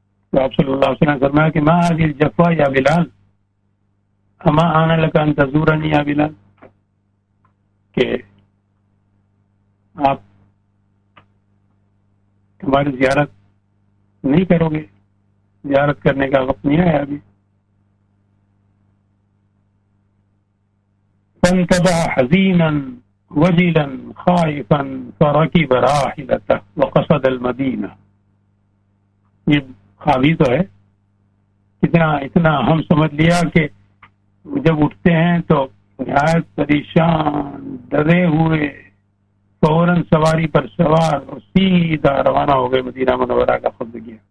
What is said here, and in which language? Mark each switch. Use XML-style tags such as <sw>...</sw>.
<ur>تو آپ صلی اللہ علیہ وسلم نے فرمایا کہ</ur> <ar>ما هذه الجفا یا بلال</ar> <ur>اما آنا لك ان تزورنی یا بلال، کہ آپ تمہاری زیارت نہیں کرو گے، زیارت کرنے کا وقت نہیں آیا ابھی.</ur> <ar>فانتبه حزینا وجلا خائفا فركب راحلته وقصد المدینہ.</ar> <ur>یہ خوابی تو ہے، اتنا ہم سمجھ لیا کہ جب اٹھتے ہیں تو نہایت پریشان ڈرے ہوئے فوراً سواری پر سوار اور سیدھا روانہ ہو گئے مدینہ منورہ کا قصد کیا.</ur>